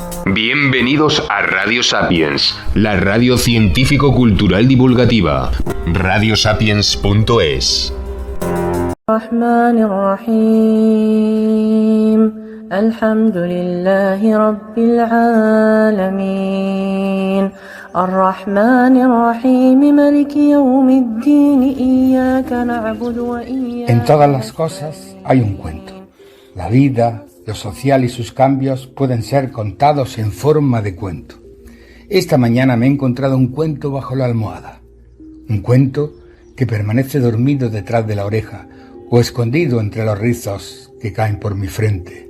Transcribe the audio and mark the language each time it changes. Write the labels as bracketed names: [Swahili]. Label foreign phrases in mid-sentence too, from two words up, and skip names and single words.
[Spanish] Bienvenidos a Radio Sapiens, la radio científico-cultural divulgativa. radiosapiens.es. [Arabic] الحمد لله رب العالمين. الرحمن الرحيم مالك يوم الدين إياك نعبد وإياك. [Spanish] En todas las cosas hay un cuento. La vida, lo social y sus cambios pueden ser contados en forma de cuento. Esta mañana me he encontrado un cuento bajo la almohada. Un cuento que permanece dormido detrás de la oreja o escondido entre los rizos que caen por mi frente.